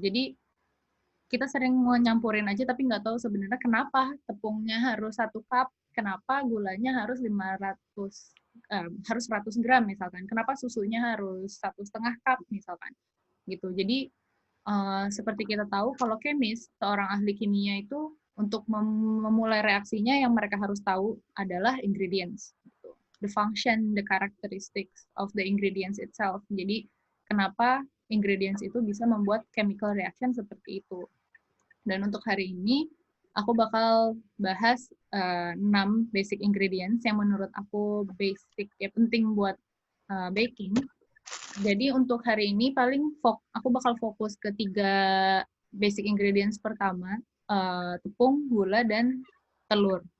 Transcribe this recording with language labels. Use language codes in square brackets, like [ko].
[id] Jadi kita sering nyampurin aja tapi nggak tahu sebenarnya kenapa tepungnya harus 1 cup, kenapa gulanya harus 100 gram misalkan, kenapa susunya harus 1,5 cup misalkan gitu. Jadi seperti kita tahu kalau kemis, seorang ahli kimia itu untuk memulai reaksinya yang mereka harus tahu adalah ingredients gitu. [en] The function, the characteristics of the ingredients itself. [id] Jadi kenapa ingredients itu bisa membuat [en] chemical reaction [id] seperti itu. Dan untuk hari ini aku bakal bahas 6 basic ingredients yang menurut aku basic ya penting buat baking. Jadi untuk hari ini paling aku bakal fokus ke 3 basic ingredients pertama, tepung, gula, dan telur.